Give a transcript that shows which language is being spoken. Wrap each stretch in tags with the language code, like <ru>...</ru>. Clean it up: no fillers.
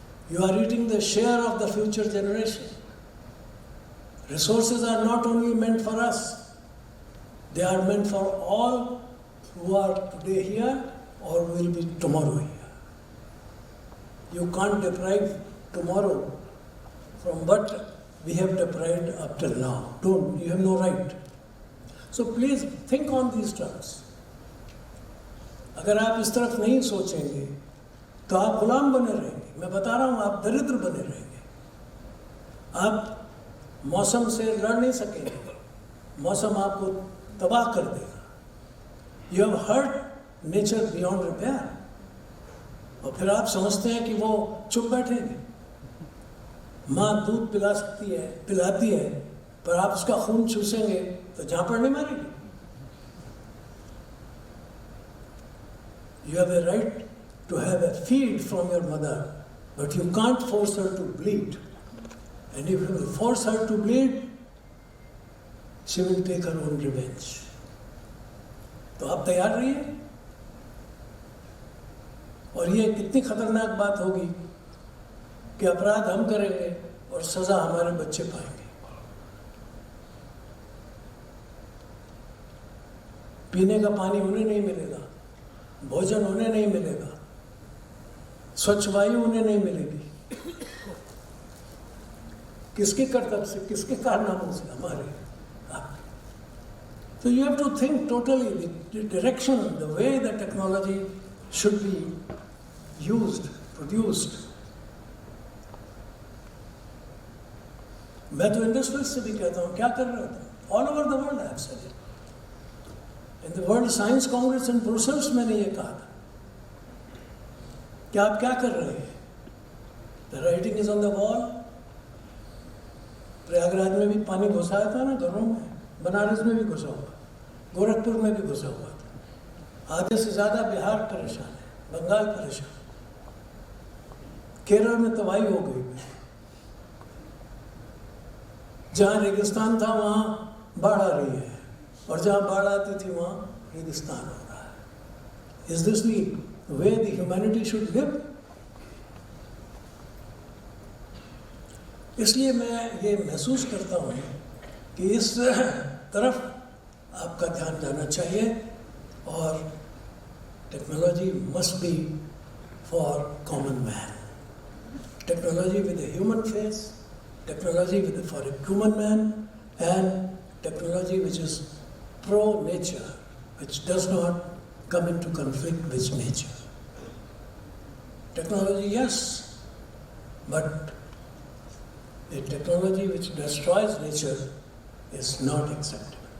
<en>You are eating the share of the future generation. Resources are not only meant for us, they are meant for all who are today here or will be tomorrow here. You can't deprive tomorrow from what we have deprived up till now. Don't, you have no right. So please think on these terms.</en> <hi>अगर आप इस तरफ नहीं सोचेंगे तो आप गुलाम बने रहेंगे। मैं बता रहा हूँ, आप दरिद्र बने रहेंगे। आप मौसम से लड़ नहीं सकेंगे, मौसम आपको तबाह कर देगा। You have hurt nature beyond repair, और फिर आप समझते हैं कि वो चुप बैठेंगे। माँ दूध पिलाती है, पर आप उसका खून चूसेंगे तो झापड़ नहीं मारेगी।</hi> <en>You have a right to have a feed from your mother, but you can't force her to bleed. And if you force her to bleed, she will take her own revenge.</en> <hi>तो आप तैयार रहिए। और ये कितनी खतरनाक बात होगी कि अपराध हम करेंगे और सजा हमारे बच्चे पाएंगे। पीने का पानी उन्हें नहीं मिलेगा, भोजन उन्हें नहीं मिलेगा, स्वच्छ वायु उन्हें नहीं मिलेगी। किसके कर्तव्य से, किसके कारनामों से? हमारे।</hi> <en>So you have to think totally the direction, the way the technology should be used, produced.</en> <hi>मैं तो इंडस्ट्रियलिस्ट से भी कहता हूँ, क्या कर रहे हो?</hi> <en>All over the world I have said it. In the World Science Congress in Brussels</en> <hi>मैंने ये कहा था कि आप क्या कर रहे हैं?</hi> <en>The writing is on the wall.</en> <hi>Prayagraj में भी पानी घुसाया था ना घरों में, बनारस में भी घुसा हुआ, गोरखपुर में भी घुसा हुआ था। आधे से ज़्यादा बिहार परेशान है, बंगाल परेशान, केरल में तबाही हो गई। जहाँ रेगिस्तान था वहाँ बाढ़ आ रही है, और जहाँ बाढ़ आती थी वहाँ रेगिस्तान हो रहा है।</hi> <en>Is this the way the humanity should live?</en> <hi>इसलिए मैं ये महसूस करता हूँ कि इस तरफ आपका ध्यान जाना चाहिए और technology</hi> <en>Must be for common man. Technology with a human face, technology for a human man, and technology which is pro-nature, which does not come into conflict with nature. Technology, yes, but a technology which destroys nature is not acceptable.</en>